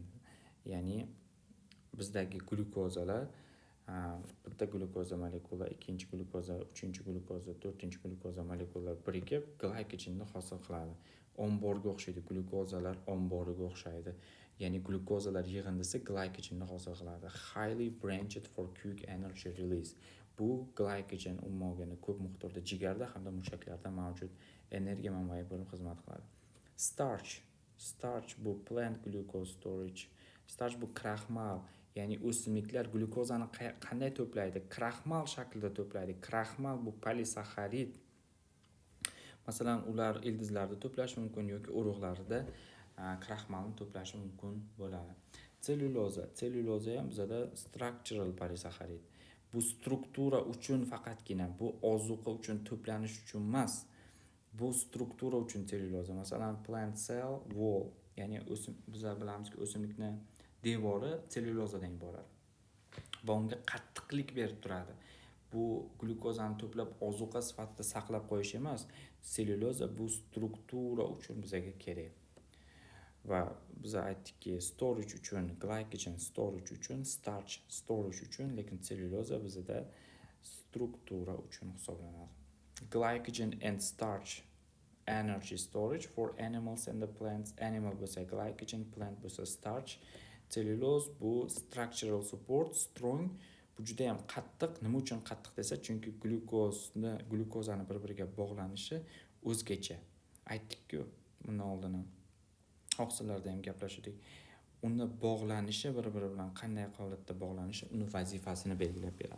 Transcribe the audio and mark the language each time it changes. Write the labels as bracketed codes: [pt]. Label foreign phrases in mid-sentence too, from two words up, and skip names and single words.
[uz] Ya'ni bizdagi glyukozalar, bitta glyukoza molekula, ikkinchi glyukoza, uchinchi glyukoza, to'rtinchi glyukoza molekulalar birikib glykogenni hosil qiladi. Omborga o'xshaydi, glyukozalar omboriga o'xshaydi. Ya'ni glyukozalar yig'indisi glykogenni hosil qiladi. [en] Highly branched for quick energy release. [uz] Bu glykogen umuman ko'p miqdorda jigarda hamda mushaklarda mavjud energiya manbai bo'lib xizmat qiladi. [en] Starch bu plant glucose storage. [uz] Starch bu kraxmal, ya'ni o'simliklar glyukozani qanday to'playdi? Kraxmal shaklida to'playdi. Kraxmal bu polisaxarid. Masalan, ular ildizlarda to'plashi mumkin yoki urug'larda kraxmalni to'plashi mumkin bo'ladi. Sellyuloza ham bizada structural polisaxarid. Bu struktura uchun faqatgina, bu ozuqa uchun to'planish uchun emas. Bu struktura uchun sellyuloza. Masalan, [en] plant cell wall, [uz] ya'ni bizlar bilamizki o'simlikning devori sellyulozadan iborat. Va unga qattiqlik berib turadi. Bu glyukozani to'plab ozuqa sifatida saqlab qo'yish emas, sellyuloza bu struktura uchun bizga kerak. Va biz aytdikki, storage uchun, [en] glycogen storage [uz] uchun, [en] starch storage [uz] uchun, lekin sellyuloza bizda struktura uchun hisoblanadi. [en] glycogen and starch energy storage for animals and the plants. [uz] Animal bo'lsa glycogen, plant bo'lsa starch. [en] Cellulose bu structural support, strong. [uz] Bu juda ham qattiq. Nima uchun qattiq desa, chunki glyukozani bir-biriga bog'lanishi o'zgacha. Aytdik-ku bundan oldin ham. Oqsillarda ham gaplashdik. Uni bog'lanishi bir-biri bilan qanday holatda bog'lanishi uni vazifasini belgilab beradi.